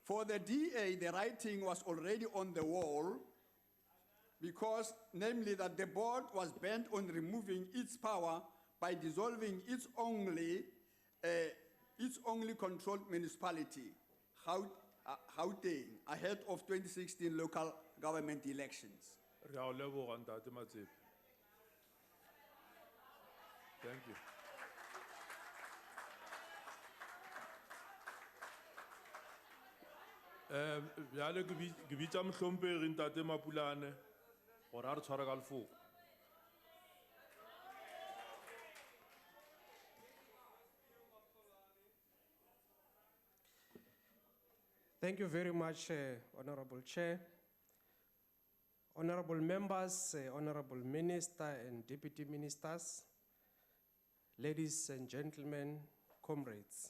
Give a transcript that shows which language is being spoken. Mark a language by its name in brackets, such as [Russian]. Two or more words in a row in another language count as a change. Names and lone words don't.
[English] For the DA, the writing was already on the wall because, namely, that the board was bent on removing its power by dissolving its only controlled municipality, Gauteng, ahead of 2016 local government elections. [Northern Sotho] Re a o leboga, Ntate Matsepe. [English] Thank you. [Northern Sotho] Bjale ke bitša mohlompegi Ntate Mapulane gore a re tshware ka lefoko. [English] Thank you very much, Honorable Chair. Honorable members, Honorable Minister and Deputy Ministers, ladies and gentlemen, comrades.